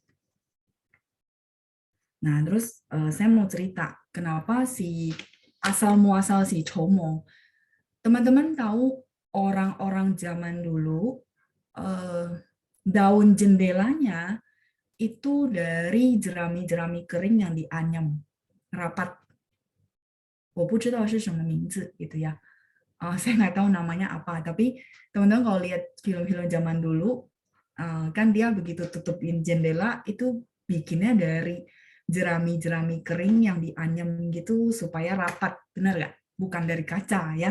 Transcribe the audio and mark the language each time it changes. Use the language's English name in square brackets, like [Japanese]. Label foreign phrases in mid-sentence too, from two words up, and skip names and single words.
[Indonesian] Nah, terus saya mau cerita kenapa si asal muasal si chomo. Teman-teman tahu orang-orang zaman dulu daun jendelanya itu dari jerami-jerami kering yang dianyam rapat. [Chinese] 我不知道是什么名字 [Indonesian] gitu ya. Saya nggak tahu namanya apa, tapi teman-teman kalau lihat film-film zaman dulu kan dia begitu tutupin jendela itu bikinnya dari jerami-jerami kering yang dianyam gitu supaya rapat, benar nggak? Bukan dari kaca ya.